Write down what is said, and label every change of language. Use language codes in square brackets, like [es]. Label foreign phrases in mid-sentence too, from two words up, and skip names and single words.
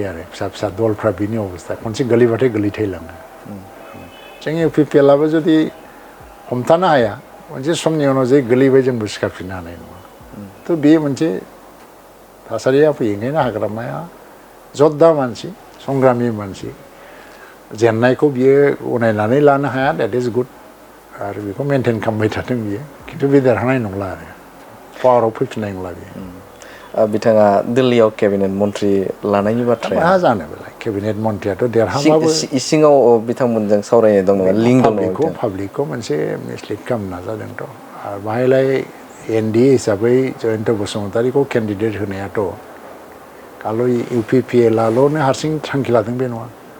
[brx] आरो फिसा फिसा दलफ्रा बिनि अबस्था खनसे गोलैबाथाय गोलैथायलाङो जों इउपिपिएलआबो जुदि हमथानो हाया मोनसे समनि उनाव जे गोलैबाय जोंबो सिखारफिननो हानाय नङा थ' बे मोनसे थासारिया फैयो ओंखायनो हाग्रामाया जद्दा मानसि संग्रामि मानसि जेननायखौ बियो गनायनानै लानो हाया [en] that is good [brx] आरो बेखौ मेनटेन खालामबाय थाथों बियो खिन्थु बे देरहानाय नंला आरो पावाराव फैफिननाय नंला बियो बिथाङा दिल्लीयाव केबिनेट मन्त्रि लानायनि बाथ्राया मा जानो बेलाय केबिनेट मन्थ्रियाथ' देरहाबाबो इसिङाव बिथांमोनजों सावरायनाय दं नामा लिंक दं नामा पाब्लिकखौ मोनसे मिसलिड खालामनो नाजादोंथ' आरो बाहायलाय NDA हिसाबै जयन्त बसुमतारीखौ केन्डिडेट होनायाथ' खालि UPPLआल'नो हारसिं थांखि लादों बे नङा